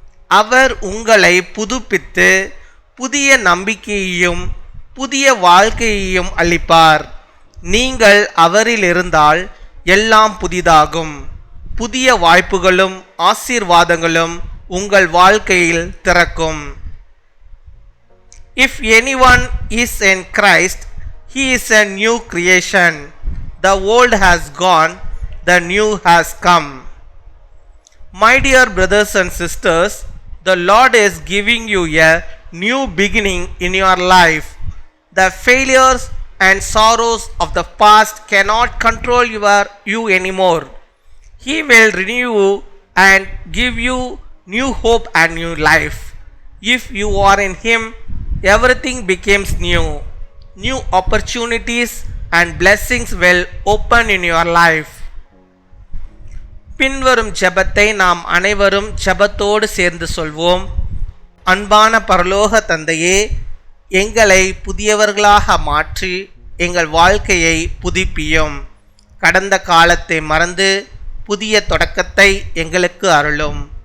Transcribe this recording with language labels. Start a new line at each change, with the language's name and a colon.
Tamil: அவர் உங்களை புதுப்பித்து புதிய நம்பிக்கையையும் புதிய வாழ்க்கையையும் அளிப்பார். நீங்கள் அவரில் இருந்தால் எல்லாம் புதிதாகும். புதிய வாய்ப்புகளும் ஆசீர்வாதங்களும் உங்கள் வாழ்க்கையில் திறக்கும்.
English: If anyone is in Christ, he is a new creation. The old has gone, the new has come. My dear brothers and sisters, the Lord is giving you a new beginning in your life. The failures and sorrows of the past cannot control you anymore. He will renew you and give you new hope and new life. If you are in Him, everything becomes new. New opportunities and blessings will open in your life.
Tamil: பின்வரும் ஜெபத்தை நாம் அனைவரும் ஜெபத்தோடு சேர்ந்து சொல்வோம். அன்பான பரலோக தந்தையே, எங்களை புதியவர்களாக மாற்றி எங்கள் வாழ்க்கையை புதுப்பியும். கடந்த காலத்தை மறந்து புதிய தொடக்கத்தை எங்களுக்கு அருளும்.